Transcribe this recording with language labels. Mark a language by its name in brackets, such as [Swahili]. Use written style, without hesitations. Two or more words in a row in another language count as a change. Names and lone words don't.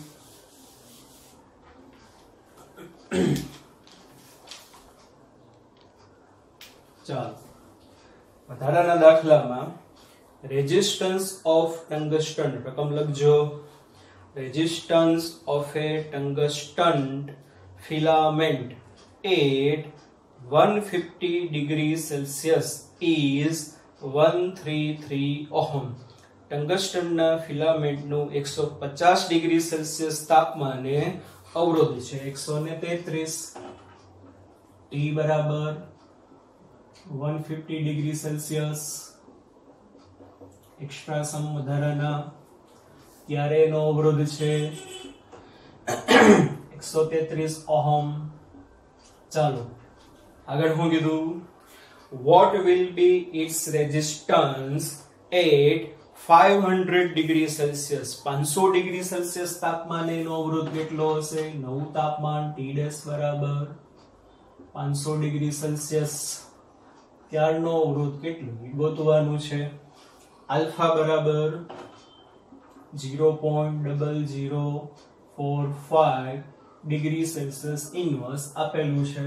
[Gujarati] ચાલો વધારાના દાખલામાં [English] resistance of tungsten [Gujarati] રકમ [English] લખજો resistance of a tungsten filament at 150 degree Celsius is 133 ohm [Gujarati] ટંગસ્ટનના ફિલામેન્ટનું 150 ડિગ્રી સેલ્સિયસ તાપમાને અવરોધ છે 133 T બરાબર 150 ડિગ્રી સેલ્સિયસ [English] extra sum [Gujarati] વધારાના ત્યારે એનો અવરોધ છે 133 ઓહમ. ચાલો આગળ શું કીધું? [English] what will be its resistance at 500 degree celsius? [Gujarati] 500 [English] degree celsius [Gujarati] તાપમાને એનો અવરોધ કેટલો હશે? નવું તાપમાન T ડેશ બરાબર 500 ડિગ્રી સેલ્સિયસ ત્યારનો અવરોધ કેટલો ગોતવાનું છે. આલ્ફા બરાબર 0.0045 [English] degree celsius inverse [Gujarati] આપેલું છે.